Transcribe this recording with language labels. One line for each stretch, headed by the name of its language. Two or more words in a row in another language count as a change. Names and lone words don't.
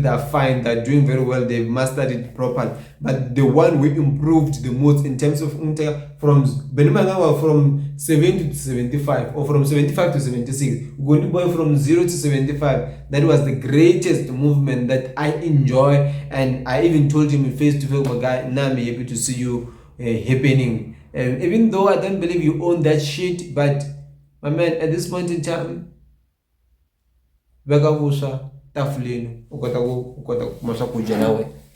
English: They're fine, they're doing very well, they've mastered it properly. But the one we improved the most in terms of from Benimagawa from 70 to 75 or from 75 to 76, Gondi Boy from 0 to 75. That was the greatest movement that I enjoy, and I even told him in face to face, guy, now I'm happy to see you happening. Even though I don't believe you own that shit, but my man, at this point in time,
Tsonga: veka vuswa tafuleni u kota ku kuma swakudya na wena.